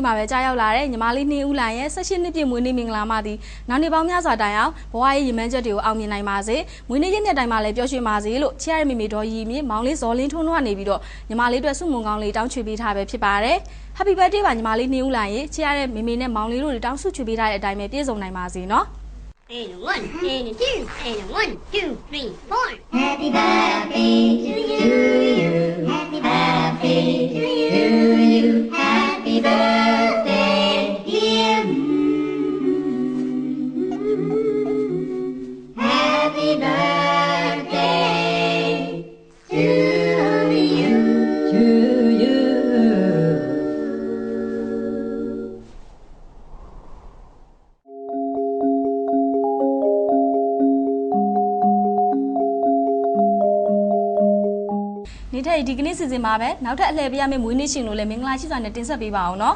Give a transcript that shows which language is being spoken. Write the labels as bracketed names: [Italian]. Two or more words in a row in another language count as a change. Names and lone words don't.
[Burmese] မှာပဲကြားရောက်လာတဲ့ညီမလေးနှင်းဦးလိုင်ရဲ့16နှစ်ပြည့်မွေးနေ့မင်္ဂလာမှာဒီနောက်နေ့ပေါ င်းများစွာတိုင်အောင်ဘဝရဲ့ရည်မှန်းချက်တွေကိုအောင်မြင်နိုင်ပါစေမွေးနေ့ရက်နေ့တိုင်းမှာလည်းပျော်ရွှင်ပါစေလို့ချစ်ရတဲ့မိမိတော်ရည်မြင့်မောင်လေးဇော်လင်းထွန်းတို့ကနေပြီးတော့ညီမလေးအတွက်စုမုံကောင်းလေးတောင်းချွေပေးထားပဲဖြစ်ပါတယ် [English] Happy birthday [Burmese] ပါညီမလေးနှင်းဦးလိုင်ရဲ့ချစ်ရတဲ့မိမိနဲ့မောင်လေးတို့တောင်းဆုချွေပေးထားတဲ့အတိုင်းပဲပြည့်စုံနိုင်ပါစေနော် [English] And a 1, and a 2, and a 1, 2, 3, 4. Happy birthday to you. Happy birthday to you. Happy birthday, dear. Happy birthday to you. To you. [Burmese] နေ့ထက်ဒီကနေ့စီစဉ်မှာပဲနောက်ထပ်အလှည့်ပေးရမယ့်မွေးနေ့ရှင်တို့လည်းမင်္ဂလာရှိစွာနဲ့တင်ဆက်ပေးပါအောင်နော်